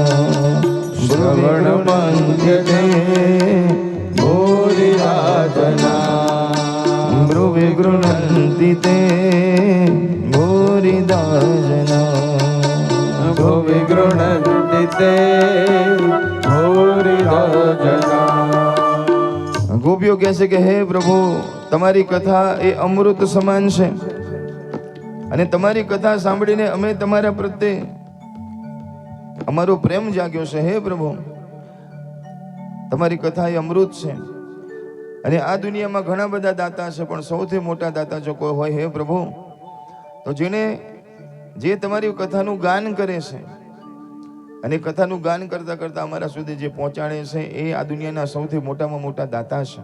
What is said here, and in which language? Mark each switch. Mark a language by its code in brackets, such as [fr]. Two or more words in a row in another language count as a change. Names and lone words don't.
[sa] श्रवणमङ्गले भूरिदा जना. ब्रुवि गृह्णन्ति ते भूरिदा जना. भुवि गृह्णन्ति ते भूरिदा जना. [gu] ગોપીઓ કહે છે કે હે પ્રભુ, તમારી કથા એ અમૃત સમાન છે અને તમારી કથા સાંભળીને અમે તમારા પ્રત્યે અમારો પ્રેમ જાગ્યો છે. હે પ્રભુ, તમારી કથા એ અમૃત છે અને આ દુનિયામાં ઘણા બધા દાતા છે, પણ સૌથી મોટા દાતા જો કોઈ હોય હે પ્રભુ તો જે તમારી કથાનું ગાન કરે છે અને કથાનું ગાન કરતા કરતા અમારા સુધી જે પહોંચાડે છે એ આ દુનિયાના સૌથી મોટામાં મોટા દાતા છે.